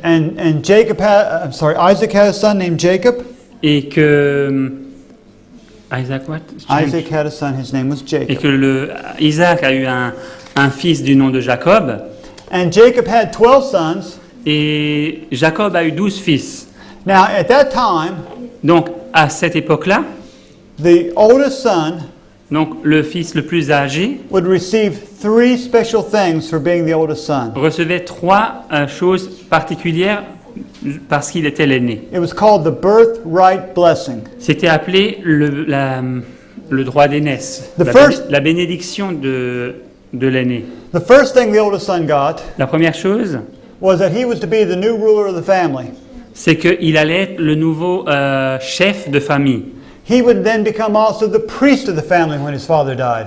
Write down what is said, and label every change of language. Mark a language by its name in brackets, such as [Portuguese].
[English] And Isaac had a son named Jacob. [French] et que Isaac [English] what? Isaac had a son. His name was [French] Et [English] Jacob. [French] que Isaac a eu un fils du nom de Jacob [English] And Jacob had 12 sons. [French] et Jacob a eu 12 fils. [English] Now, at that time, [French] Donc à cette époque-là, [English] the oldest son [French] donc le fils le plus âgé [English] would receive 3 special things for being the oldest son. [French] recevait 3 choses particulières parce qu'il était l'aîné. [English] It was called the birthright blessing. [French] C'était appelé le droit d'aînesse, la bénédiction de l'aîné. [English] The first thing the oldest son got [French] La première chose, [English] was that he was to be the new ruler of the family. [French] c'est qu'il allait être le nouveau chef de famille. [English] He would then become also the priest of the family when his father died.